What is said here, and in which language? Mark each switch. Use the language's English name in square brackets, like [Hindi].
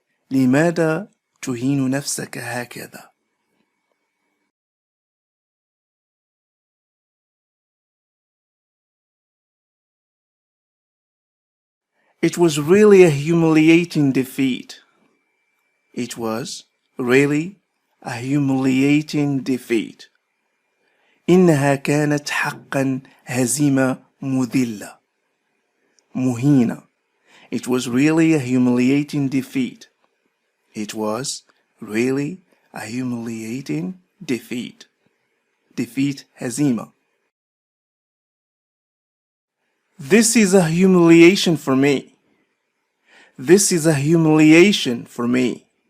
[Arabic] لماذا تهين نفسك هكذا؟ [English] It was really a humiliating defeat. It was really a humiliating defeat. [Arabic] إنها كانت حقا هزيمة مذلة مهينة. [English] It was really a humiliating defeat. It was really a humiliating defeat. Defeat هزيمة. This is a humiliation for me. This is a humiliation for me.